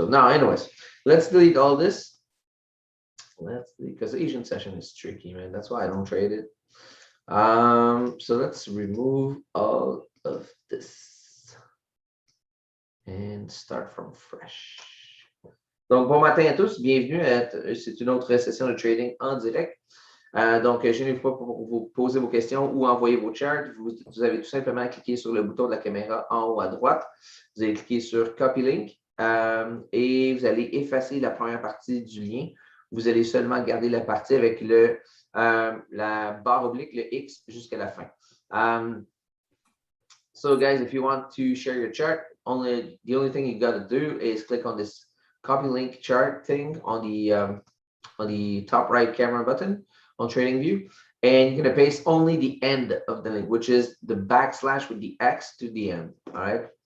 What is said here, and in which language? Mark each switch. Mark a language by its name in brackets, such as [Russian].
[English] So now anyways, let's delete all this. Let's because the Asian session is tricky, man. That's why I don't trade it. So let's remove all of this and start from fresh. [French] Donc, bon matin à tous, bienvenue. C'est une autre session de trading en direct. Donc, je n'ai pas pour vous poser vos questions ou envoyer vos charts. Vous avez tout simplement à cliquer sur le bouton de la caméra en haut à droite. Vous allez cliquer sur Copy Link et vous allez effacer la première partie du lien. Vous allez seulement garder la partie avec la barre oblique, le X, jusqu'à la fin. [English] So, guys, if you want to share your chart, the only thing you got to do is click on this copy link chart thing on the top right camera button on TradingView, and you're going to paste only the end of the link, which is the backslash with the X to the end. All right.